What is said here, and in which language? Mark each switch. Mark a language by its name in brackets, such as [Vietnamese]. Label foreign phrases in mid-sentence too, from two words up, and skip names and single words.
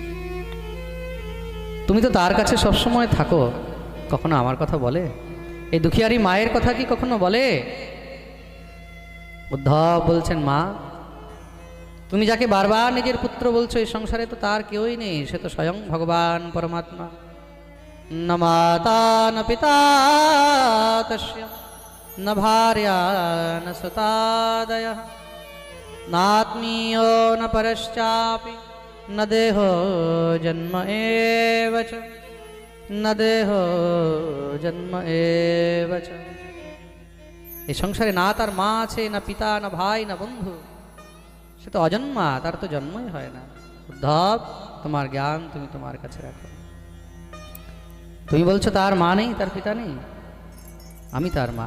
[Bangla] তুমি তো তার কাছে সবসময় থাকো, কখনো আমার কথা বলে? এই দুখিয়ারি মায়ের কথা কি কখনো বলে? উদ্ধব বলছেন, মা তুমি যাকে বারবার নিজের পুত্র বলছো, এই সংসারে তো তার কেউই নেই, সে তো স্বয়ং ভগবান পরমাত্মা। [Sanskrit] ন মাতা ন পিতা তস্য ন ভার্যা ন সুতাদয়ঃ নাত্মীয় ন পরশ্চাপি ন দেহো জন্ম এব চ ন দেহো জন্ম এব চ। [Bangla] এই সংসারে না তার মা আছে, না পিতা, না ভাই, না বন্ধু, সে তো অজন্মা, তার তো জন্মই হয় না। উদ্ধব, তোমার জ্ঞান তুমি তোমার কাছে রাখো। তুমি বলছো তার মা নেই, তার পিতা নেই, আমি তার মা।